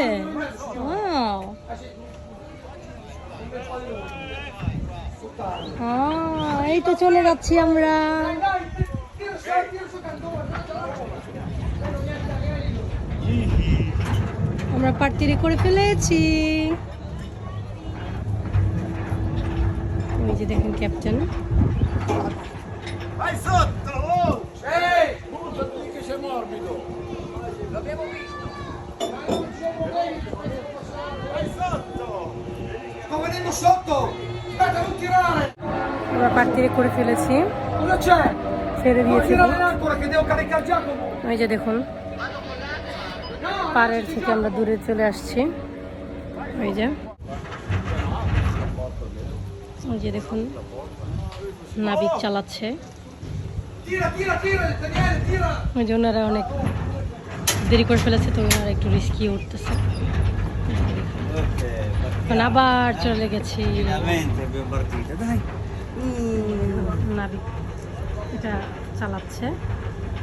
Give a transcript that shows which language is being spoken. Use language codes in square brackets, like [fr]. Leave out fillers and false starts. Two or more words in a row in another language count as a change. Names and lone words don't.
[bn] ওয়াও, এই তো চলে যাচ্ছি আমরা। আমরা পার্টিরে করে ফেলেছি। ওই যে দেখেন ক্যাপ্টেন। [it] Venendo sotto! Aspetta, non tirare! [bn] আমরা পার্টিরে করে ফেলেছি, [it] Cosa c'è? [bn] ছেড়ে [it] Non [bn] দিয়েছি। [it] tirare ancora che devo caricare Giacomo! [bn] ওই যে দেখুন পাড়ের থেকে আমরা দূরে চলে আসছি। ওই যে দেখুন নাবিক চালাচ্ছে। [it] Tira, tira, tira, Daniele, tira! [bn] ওই যে ওনারা অনেক দেরি করে ফেলেছে, তো ওনারা একটু রিস্কি উঠতেছে। এখন আবার চলে গেছি। [it] finalmente abbiamo partito dai [bn] নাবিক এটা চালাচ্ছে।